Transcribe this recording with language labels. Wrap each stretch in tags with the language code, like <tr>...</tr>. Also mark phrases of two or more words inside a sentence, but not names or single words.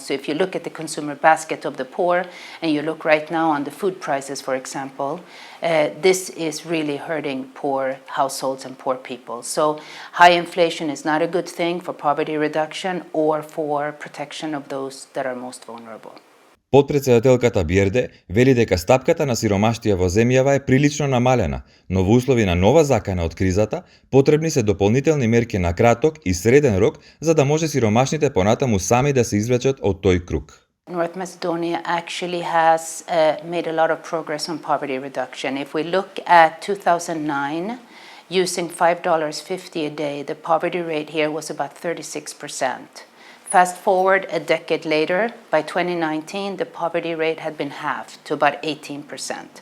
<en>So if you look at the consumer basket of the poor, and you look right now on the food prices, for example, this is really hurting poor households and poor people. So high inflation is not a good thing for poverty reduction or for protection of those that are most vulnerable.</en> <mk>Подпредседателката Бјерде вели дека стапката на сиромаштија во земјава е прилично намалена, но во услови на нова закана од кризата, потребни се дополнителни мерки на краток и среден рок за да може сиромашните понатаму сами да се извлечат од тој круг.</mk> <en>North Macedonia actually has made a lot of progress on poverty reduction. If we look at 2009, using $5.50 a day, the poverty rate here was about 36%. Fast forward a decade later, by 2019, the poverty rate had been halved to about 18%.</en>